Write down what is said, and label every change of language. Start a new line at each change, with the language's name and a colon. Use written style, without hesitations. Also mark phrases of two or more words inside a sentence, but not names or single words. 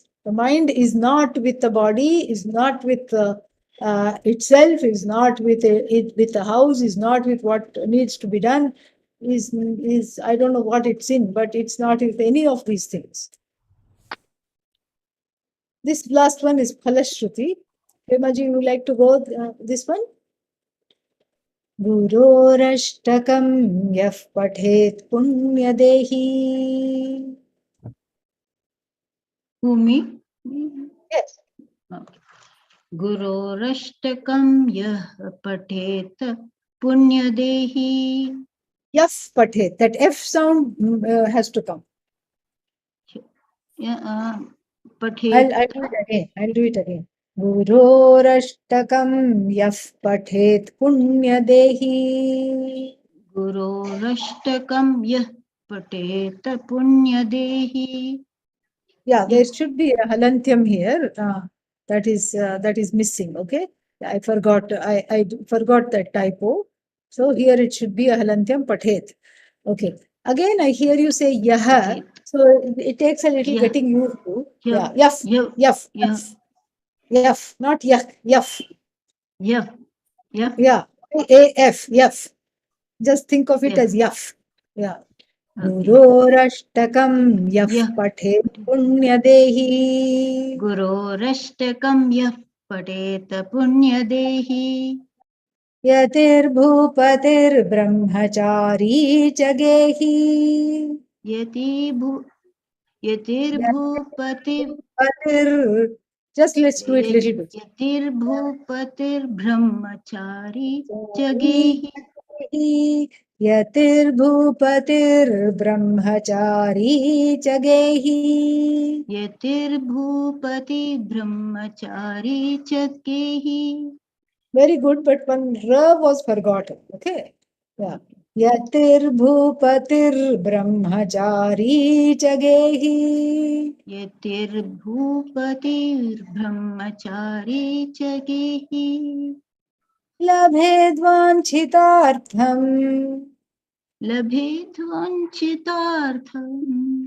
English: The mind is not with the body, is not with itself, is not with it with the house, is not with what needs to be done. Is I don't know what it's in, but it's not with any of these things. This last one is Phalashruti. Premaji, you would like to go this one?
Sanskrit: गुरोरष्टकं यः पठेत् पुण्यदेही.
English: Who, me? Yes. Okay.
Sanskrit: गुरोरष्टकं यः पठेत् पुण्यदेही. यः पठेत्.
English: That F sound has to come. Yeah, I'll
Sanskrit: patet.
English: do it again. I'll do it again.
Sanskrit: गुरोरष्टकं यः पठेत् पुण्यदेही. गुरोरष्टकं यः पठेत् पुण्यदेही.
English: Yeah, there should be a halantyam here. That is missing. Okay, I forgot. I forgot that typo. So here it should be a halantyam pathet. Okay. Again, I hear you say yaha. So it takes a little getting used to. Yeah. Yaf. Yaf. Yaf. Yaf. Not yak. Yaf. Yaf. Yaf. Yeah. AF. Yaf. Just think of it as yaf. Yeah.
Sanskrit: गुरोरष्टकं यः पठेत् पुण्यदेही. गुरोरष्टकं यः पठेत् पुण्यदेही. यतिर्ब्रह्मचारी च गेही. यतिर्भूपतिः.
English: Just let's do it little bit.
Sanskrit: यतिर्भूपतिर्ब्रह्मचारी च गेही. यतिर्ब्रह्मचारी च गेही. यतिर्भूपति ब्रह्मचारी च गेही.
English: Very good, but one R was forgotten. Okay. Yeah.
Sanskrit: यतिर्ब्रह्मचारी च गेही. यतिर्भूपति ब्रह्मचारी च गेही. Labhedvanchitartham. Labhedvanchitartham.